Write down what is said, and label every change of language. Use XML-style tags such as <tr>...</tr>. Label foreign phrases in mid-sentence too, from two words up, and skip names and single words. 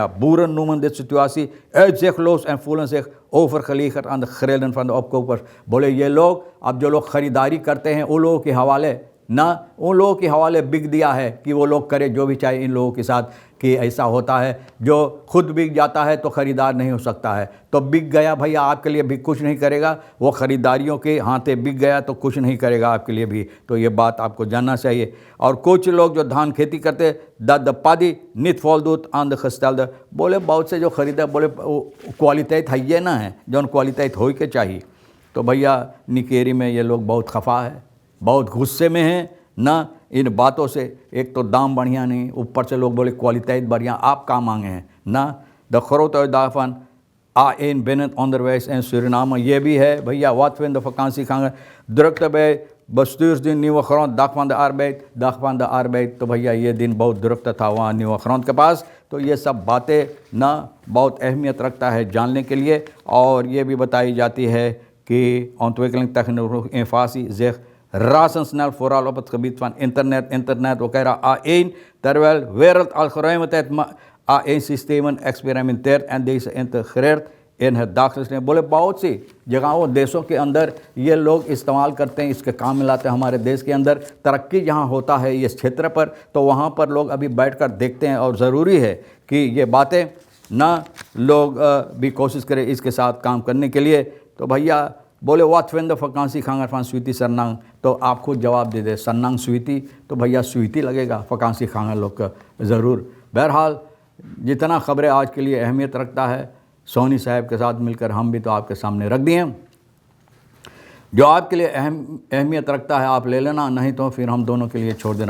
<nl>Boeren noemen dit situatie uitzichtloos en voelen zich overgeleverd aan de grillen van de opkopers.</nl> <hns>बोले ये लोग अब जो लोग ख़रीदारी करते हैं उन लोगों के हवाले ना, उन लोगों के हवाले बिक दिया है कि वो लोग करें जो भी चाहे इन लोगों के साथ. कि ऐसा होता है जो खुद बिक जाता है तो ख़रीदार नहीं हो सकता है, तो बिक गया भैया आपके लिए भी कुछ नहीं करेगा, वो ख़रीदारियों के हाथे बिक गया तो कुछ नहीं करेगा आपके लिए भी. तो ये बात आपको जानना चाहिए. और कुछ लोग जो धान खेती करते</hns> <nl>de paddy niet voldoet aan de gestelde.</nl> <hns>बोले बहुत से जो ख़रीदा बोले क्वालिटेट है ये ना है जो क्वालिटेट हो के चाहिए. तो भैया निकेरी में ये लोग बहुत खफा है, बहुत गुस्से में हैं ना इन बातों से. एक तो दाम बढ़िया नहीं, ऊपर से लोग बोले kwaliteit बढ़िया. आप क्या मांगे हैं ना.</hns> <nl>de grote uitdaging A1 binnen onderwijs in Suriname.</nl> <hns>ये भी है भैया.</hns> <nl>wat vinden vakantieganger, drukte bij bestuursdienst Nieuwe Grond, dag van de arbeid.</nl> <hns>तो भैया ये दिन बहुत drukte था वहाँ न्यूवा ग्राउंड के पास. तो ये सब बातें ना बहुत अहमियत रखता है जानने के लिए. और ये भी बताई जाती है कि</hns> <nl>ontwikkeling technologie innovatie zich razendsnel, vooral op het gebied van internet वगैरह A1, terwijl wereldalgoritme A1-systemen experimenteert en deze integreert in het dagelijks leven.</nl> <hns>बोले बहुत सी जगहों देशों के अंदर ये लोग इस्तेमाल करते हैं, इसके काम में लाते हैं. हमारे देश के अंदर तरक्की जहाँ होता है इस क्षेत्र पर, तो वहाँ पर लोग अभी बैठकर देखते हैं. और ज़रूरी है कि ये बातें ना लोग भी कोशिश करें इसके साथ काम करने के लिए. तो भैया बोले</hns> <nl>wat vinden vakantieganger van</nl> <hns>स्वीटी सरनांग, तो आप खुद जवाब दे दे सरनांग स्वीटी, तो भैया स्वीटी लगेगा vakantieganger लोग का ज़रूर. बहरहाल जितना ख़बरें आज के लिए अहमियत रखता है, सोनी साहब के साथ मिलकर हम भी तो आपके सामने रख दिए. जो आपके लिए अहमियत रखता है आप ले लेना, नहीं तो फिर हम दोनों के लिए छोड़ देना.</hns>